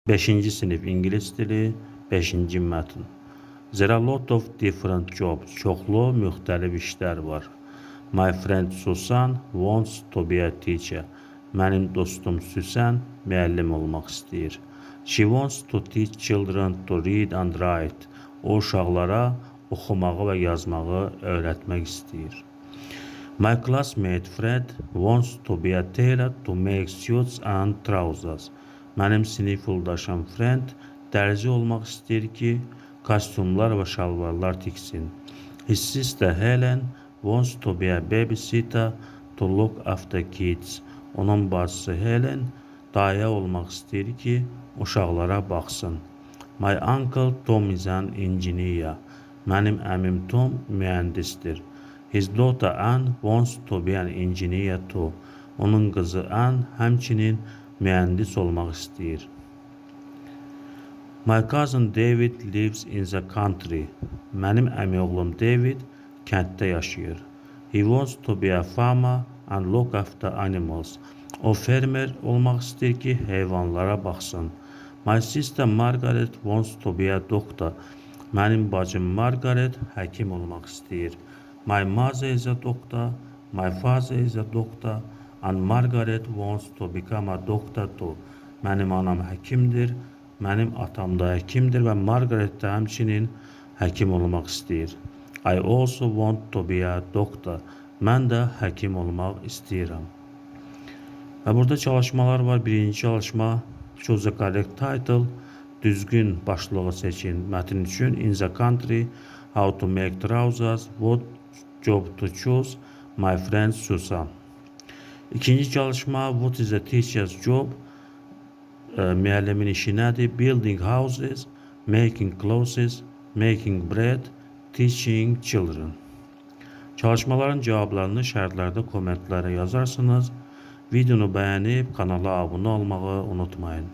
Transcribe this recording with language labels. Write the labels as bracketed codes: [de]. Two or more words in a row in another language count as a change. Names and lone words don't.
[az] 5-ci sinif ingilis dili, 5-ci mətn. [en] There are a lot of different jobs. [az] Çoxlu müxtəlif işlər var. [en] My friend Susan wants to be a teacher. [az] Mənim dostum Susan müəllim olmaq istəyir. [en] She wants to teach children to read and write. [az] O uşaqlara oxumağı və yazmağı öyrətmək istəyir. [en] My classmate Fred wants to be a tailor to make suits and trousers. [az] Mənim sinif yoldaşım Fred dərzi olmaq istəyir ki, kostyumlar və şalvarlar tiksin. [en] His sister Helen wants to be a babysitter to look after kids. [az] Onun bacısı Helen dayı olmaq istəyir ki, uşaqlara baxsın. [en] My uncle Tom is an engineer. [az] Mənim əmim Tom mühəndisdir. [en] His daughter Anne wants to be an engineer too. [az] Onun qızı Anne həmçinin mühəndis olmaq istəyir. [en] My cousin David lives in the country. [az] Mənim əmioğlum David kənddə yaşayır. [en] He wants to be a farmer and look after animals. [az] O fermer olmaq istəyir ki, heyvanlara baxsın. [en] My sister Margaret wants to be a doctor. [az] Mənim bacım Margaret həkim olmaq istəyir. [en] My mother is a doctor, my father is a doctor, and Margaret wants to become a doctor too. [az] Mənim anam həkimdir, mənim atam da həkimdir və Margaret də həmçinin həkim olmaq istəyir. [en] I also want to be a doctor. [az] Mən də həkim olmaq istəyirəm. Və burada çalışmalar var. Birinci çalışma, [en] choose the correct title. [az] Düzgün başlığı seçin. Mətn üçün [en] in the country, how to make trousers, what job to choose, my friend Susan. [az] İkinci çalışma, [en] what is a teacher's job? [az] Müəllimin işi nədir? [en] Building houses, making clothes, making bread, teaching children. [az] Çalışmaların cavablarını şərhlərdə kommentlərə yazarsınız. Videonu bəyənib kanala abunə olmağı unutmayın.